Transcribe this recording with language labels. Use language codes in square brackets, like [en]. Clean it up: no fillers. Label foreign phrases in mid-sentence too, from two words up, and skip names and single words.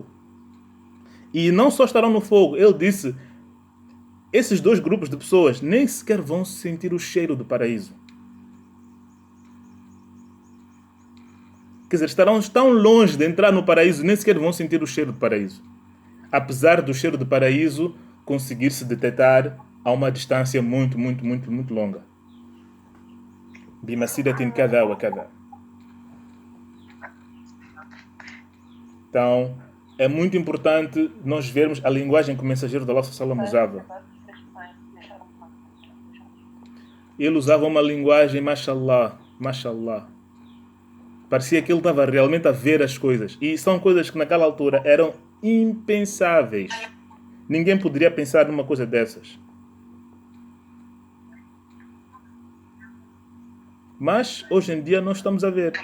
[pt] E não só estarão no fogo, ele disse: esses dois grupos de pessoas nem sequer vão sentir o cheiro do paraíso. Quer dizer, estarão tão longe de entrar no paraíso, nem sequer vão sentir o cheiro do paraíso. Apesar do cheiro do paraíso conseguir se detectar a uma distância muito, muito, muito, muito longa. [ar] بمسيرة كذا وكذا. [pt] Então, é muito importante nós vermos a linguagem que o mensageiro da Allah sallam usava. Ele usava uma linguagem, [ar] ما شاء الله، ما شاء الله. [pt] Parecia que ele estava realmente a ver as coisas. E são coisas que naquela altura eram impensáveis. Ninguém poderia pensar numa coisa dessas. Mas, hoje em dia, nós estamos a ver.